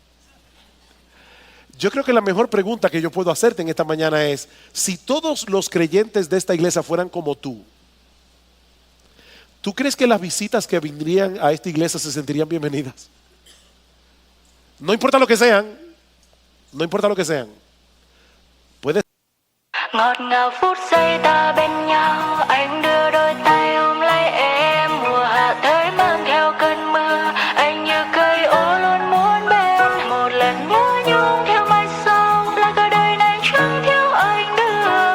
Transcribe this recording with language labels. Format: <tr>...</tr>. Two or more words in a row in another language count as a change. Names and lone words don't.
<es>Yo creo que la mejor pregunta que yo puedo hacerte en esta mañana es, si todos los creyentes de esta iglesia fueran como ¿tú crees que las visitas que vendrían a esta iglesia se sentirían bienvenidas? No importa lo que sean, no importa lo que sean. Puede</es> <vi>Ngọt ngào phút giây ta bên nhau, anh đưa đôi tay ôm lấy em. Mùa hạ tới mang theo cơn mưa, anh như cây ô luôn muốn bên. Một lần nhớ nhung theo mai sau, là cả đời này chẳng thiếu anh được.</vi>